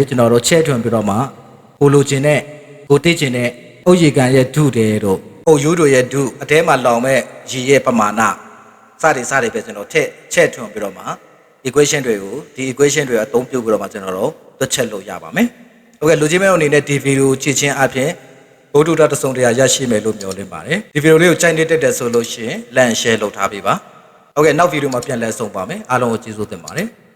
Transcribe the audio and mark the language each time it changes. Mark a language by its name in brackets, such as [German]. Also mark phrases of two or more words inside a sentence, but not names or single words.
[Burmese] ကျွန်တော်တို့ချဲ့ထွင်ပြီးတော့မှကိုလိုချင်တဲ့ကိုသိချင်တဲ့အုတ်ရေကန်ရဲ့ဒုတွေတို့အုတ်ရိုးတွေရဲ့ဒုအထဲမှာလောင်မဲ့ရေရဲ့ပမာဏစတွေပဲကျွန်တော်ချဲ့ထွင်ပြီးတော့မှ equation တွေကိုဒီ equation တွေအသုံးပြုပြီးတော့မှကျွန်တော်တို့တွက်ချက်လို့ရပါမယ်ဟုတ်ကဲ့လူကြီးမဲအနေနဲ့ဒီဗီဒီယိုကြည့်ခြင်းအပြင်ဘုဒ္ဓတဆုံတရားရရှိမယ်လို့မျှော်လင့်ပါတယ်ဒီဗီဒီယိုလေးကိုကြိုက်နေတတ်တယ်ဆိုလို့ရှိရင် [English] like and share [Burmese] လုပ်ထားပေးပါဟုတ်ကဲ့နောက်ဗီဒီယိုမှာပြန်လည်ဆုံပါမယ်အားလုံးကိုကျေးဇူးတင်ပါတယ်